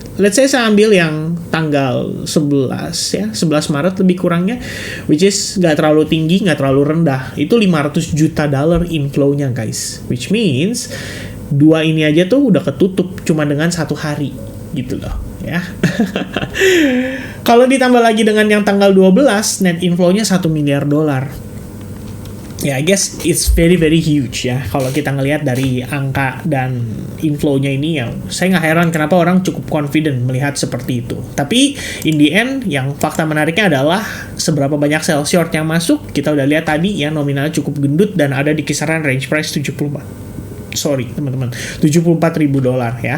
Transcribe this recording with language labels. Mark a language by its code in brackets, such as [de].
[en] Let's say [id] saya ambil yang tanggal 11 ya, 11 Maret lebih kurangnya, [en] which is [id] nggak terlalu tinggi, nggak terlalu rendah. Itu $500 juta inflow-nya guys. [en] Which means [id] 2 ini aja tuh udah ketutup cuma dengan 1 hari gitu loh ya. Kalau ditambah lagi dengan yang tanggal 12, net inflow-nya $1 miliar. [en] Ya, I guess it's very very huge ya. [id] Kalau kita ngelihat dari angka dan inflow-nya ini ya, saya nggak heran kenapa orang cukup confident melihat seperti itu. Tapi [en] in the end, [id] yang fakta menariknya adalah seberapa banyak sell short yang masuk. Kita udah lihat tadi ya, nominalnya cukup gendut dan ada di kisaran range price teman-teman, $74.000 ya.